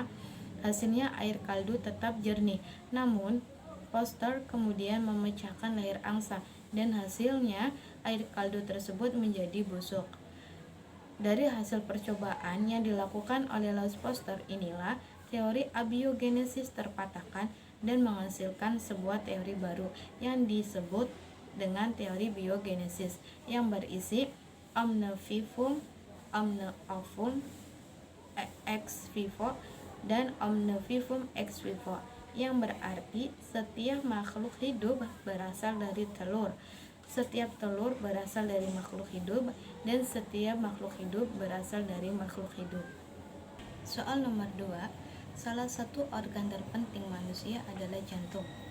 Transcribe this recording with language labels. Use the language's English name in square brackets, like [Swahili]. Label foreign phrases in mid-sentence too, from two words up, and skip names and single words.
[Indonesian] Hasilnya air kaldu tetap jernih, namun Pasteur kemudian memecahkan leher angsa dan hasilnya air kaldu tersebut menjadi busuk. Dari hasil percobaan yang dilakukan oleh Louis Pasteur inilah teori abiogenesis terpatahkan dan menghasilkan sebuah teori baru yang disebut dengan teori biogenesis yang berisi [Latin] omne vivum, omne ovum ex vivo, dan omne vivum ex vivo, [Indonesian] yang berarti setiap makhluk hidup berasal dari telur, setiap telur berasal dari makhluk hidup, dan setiap makhluk hidup berasal dari makhluk hidup. Soal nomor 2, salah satu organ terpenting manusia adalah jantung.